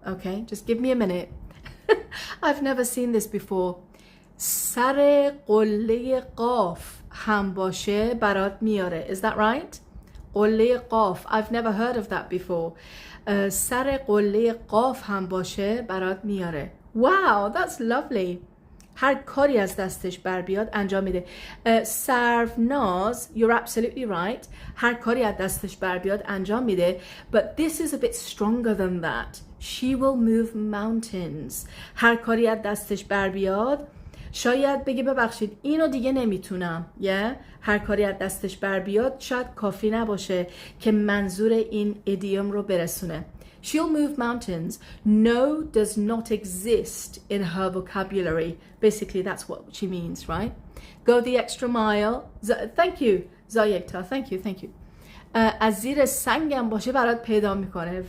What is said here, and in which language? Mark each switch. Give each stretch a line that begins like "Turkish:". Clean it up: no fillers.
English: Okay, just give me a minute. I've never seen this before.
Persian: سر قله قاف هم باشه برات میاره.
English: Is that right? قله قاف. I've never heard of that before.
Persian: سر قله قاف هم باشه برات میاره.
English: Wow, that's lovely.
Persian: هر کاری از دستش بر بیاد انجام میده.
English: سرفناز, you're absolutely right.
Persian: هر کاری از دستش بر بیاد انجام میده.
English: But this is a bit stronger than that. She will move mountains.
Persian: هر کاری از دستش بر بیاد شاید بگه ببخشید اینو دیگه نمیتونم. هر کاری از دستش بر بیاد شاید کافی نباشه که منظور این ایدیوم رو برسونه.
English: She'll move mountains. No does not exist in her vocabulary. Basically, that's what she means, right? Go the extra mile. Thank you, Zayekta. Thank you.
Persian: از زیر سنگم باشه برات پیدا میکنه.